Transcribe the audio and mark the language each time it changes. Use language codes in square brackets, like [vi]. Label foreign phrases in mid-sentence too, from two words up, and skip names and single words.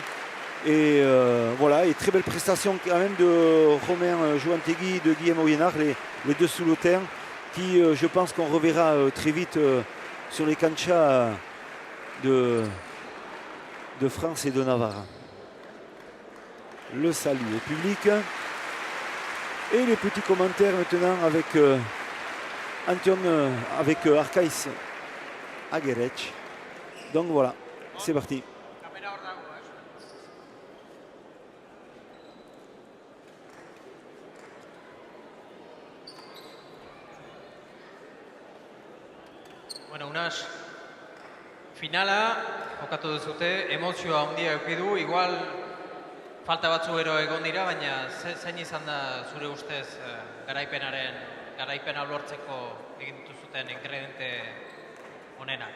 [fr] Et voilà, et très belle prestation quand même de Romain Jointegui et de Guillaume Oyénard, les deux sous le terrain, qui je pense qu'on reverra très vite sur les canchas de France et de Navarre. Le salut au public. Et les petits commentaires maintenant avec Antion, avec Arkaïs Aguerech. Donc voilà, c'est parti. [eu] Bueno, Ounache, finala, jokatu duzute, emozioa handia eduki du, igual falta batzu gero egon dira, baina zein izan da zure ustez garaipena lortzeko egin dituzuten ingrediente honenak?